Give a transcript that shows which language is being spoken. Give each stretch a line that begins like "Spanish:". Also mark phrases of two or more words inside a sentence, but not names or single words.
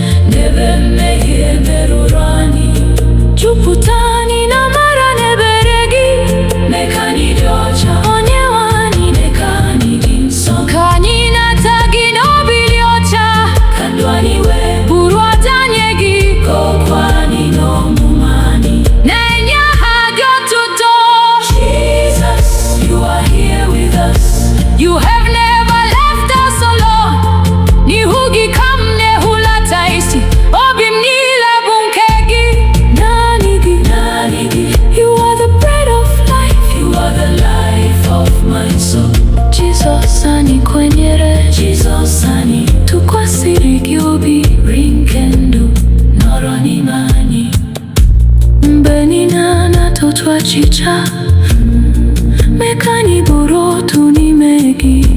Igbo: N'ebe mmehie merụrụ anyị. Jupụta anyị na amara na ebere gị. Mee ka anyị dị ọcha. Onye nwe anyị. Mee ka anyị dị nsọ. Ka anyị nata gị n'obi dị ọcha. Ka ndụ anyị wee bụrụ ọdanye gị. Ka okwu anyị na ọmụma anyị na-enye aha gị otuto.
English: Jesus, you are here with us. You have never left us alone.
Igbo: N'ihu gị ka m na-ehulata isi. Obi m niile bụ nke gị. Naanị gị. Naanị gị.
English: You are the bread of life. You are the life of my soul.
Igbo: Jizọs, anyị kwenyere. Jizọs, anyị tụkwasịrị gị obi. Nri nke ndụ nọrọ n'ime anyị. Mgbe niile a na-atụtụ achịcha, mee ka anyị bụrụ otu n'ime gị.